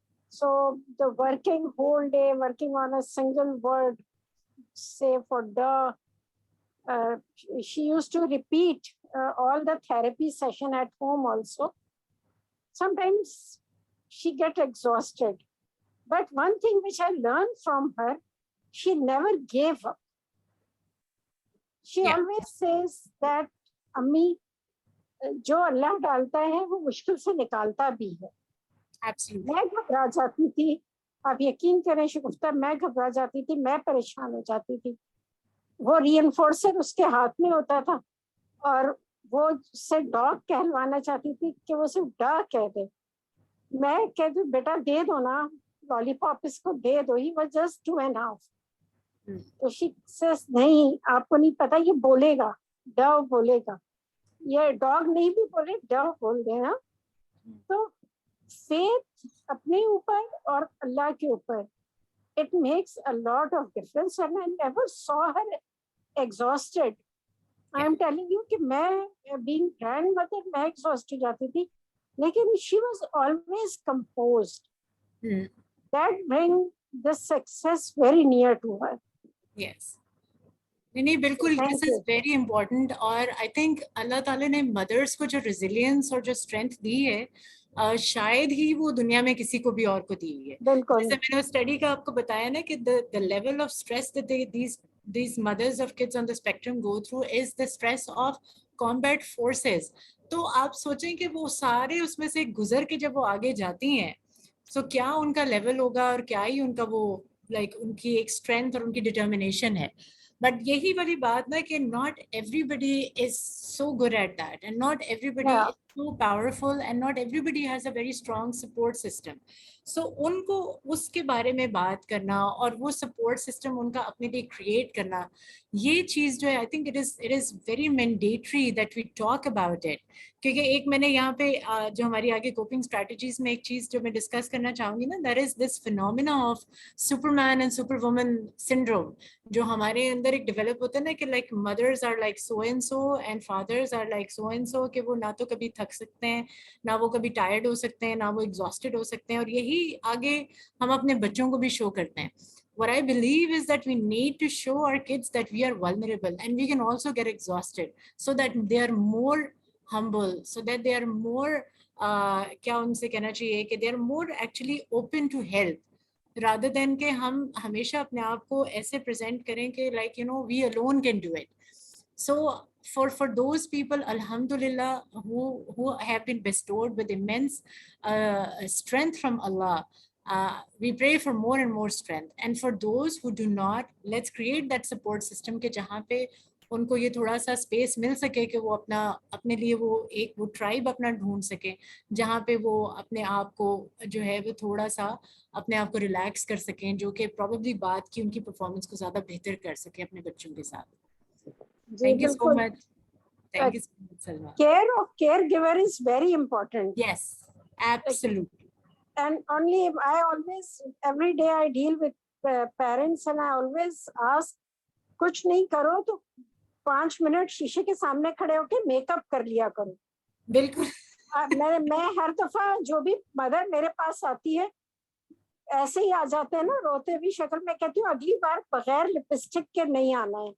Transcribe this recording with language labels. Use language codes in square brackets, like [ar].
[en] So the working whole day, working on a single word, say for the, she used to repeat all the therapy session at home also. Sometimes she get exhausted. But one thing which I learned from her, she never gave up. She always says that, [hi] Ammi, जो अल्लाह डालता है वो मुश्किल से निकालता भी है. मैं घबरा जाती थी, आप यकीन करें शगुफ्ता, मैं घबरा जाती थी, मैं परेशान हो जाती थी. वो रीइंफोर्सर उसके हाथ में होता था और वो उससे डॉग कहलवाना चाहती थी कि वो सिर्फ डॉग कह दे. मैं कहती बेटा दे दो ना, लॉलीपॉप इसको दे दो, [en] He was just 2.5. [hi] तो [en] she says [hi] नहीं, आपको नहीं पता ये बोलेगा, डॉग बोलेगा, ये डॉग नहीं भी बोले डॉग बोल देना. तो फेथ अपने ऊपर और अल्लाह के ऊपर, [en] it makes a lot of difference, and I never saw her exhausted. I am telling you कि मैं being grandmother मैं exhausted जाती थी, लेकिन she was always composed. That bring the success very near to her. Yes. [hi] नहीं बिल्कुल, [en] This is very important. [hi] और I think अल्लाह ताला ने मदर्स को जो रेजिलियंस और जो स्ट्रेंथ दी है, शायद ही वो दुनिया में किसी को भी और को दी है. जैसे मैंने स्टडी का आपको बताया ना कि [en] The level of stress that these mothers of kids on the spectrum go through is the stress of combat forces. [hi] तो आप सोचें कि वो सारे उसमें से गुजर के जब वो आगे जाती हैं, तो क्या उनका लेवल होगा और क्या ही उनका वो उनकी एक स्ट्रेंथ और उनकी डिटर्मिनेशन है. [en] But यही वाली बात ना कि not everybody is so good at that, and not everybody is so powerful, and not everybody has a very strong support system. [hi] सो उनको उसके बारे में बात करना और वो सपोर्ट सिस्टम उनका अपने लिए क्रिएट करना, ये चीज़ जो है [en] I think it is very mandatory that we talk about it. [hi] क्योंकि एक मैंने यहाँ पे जो हमारी आगे कोपिंग स्ट्रैटेजीज में एक चीज़ जो मैं डिस्कस करना चाहूँगी ना, [en] that is this phenomena of superman and super woman syndrome, [hi] जो हमारे अंदर एक डेवलप होता है ना कि [en] mothers are like so and so [hi] and fathers are like so and so, कि वो ना तो कभी थक सकते हैं, ना वो कभी टायर्ड हो सकते हैं, ना वो एग्जॉस्टेड हो सकते हैं. और यही आगे हम अपने बच्चों को भी शो करते हैं. [en] What I believe is that we need to show our kids that we are vulnerable and we can also get exhausted, so that they are more humble, so that they are more [hi] क्या उनसे कहना चाहिए कि [en] they are more actually open to help, rather than [hi] कि हम हमेशा अपने आप को ऐसे present करें कि [en] we alone can do it. So for those people, alhamdulillah, who have been bestowed with immense strength from Allah, we pray for more and more strength. And for those who do not, let's create that support system [hi] के जहाँ पे उनको ये थोड़ा सा space मिल सके कि वो अपने लिए वो ट्राइब अपना ढूंढ सके, जहाँ पे वो अपने आप को जो है वो थोड़ा सा अपने आप को रिलैक्स कर सकें, जो कि प्रोबेबली बात की उनकी परफॉर्मेंस को ज़्यादा बेहतर कर सके अपने बच्चों के साथ. [en] Thank you so much. Thank you so much, Salma. Care of caregiver is very important. Yes, absolutely. And I always, every day I deal with parents and I always ask, [hi] कुछ नहीं करो तो 5 मिनट शीशे के सामने खड़े होके makeup कर लिया करो. बिल्कुल. मैं हर दफा जो भी मदर मेरे पास आती है ऐसे ही आ जाते हैं ना, रोते भी शक्ल में, कहती हूँ अगली बार बगैर लिपस्टिक के नहीं आना है.